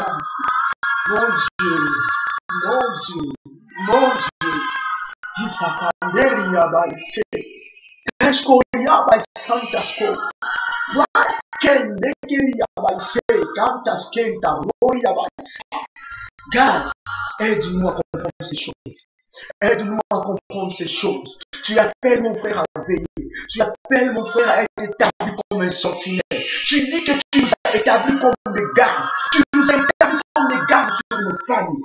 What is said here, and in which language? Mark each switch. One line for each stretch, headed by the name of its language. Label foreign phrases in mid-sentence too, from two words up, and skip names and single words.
French: Mon Dieu, mon Dieu, mon Dieu. Isakanderia baise. Escoria baisantasko. Waskenderia baise. Cantas kenta roria baise. God, aide-nous à comprendre ces choses. Aide-nous à comprendre ces choses. Tu appelles mon frère à veiller. Tu appelles mon frère à être établi comme un sentinelle. Tu dis que tu nous as établis comme des gardes. Tu nous as établis comme des gardes sur nos familles.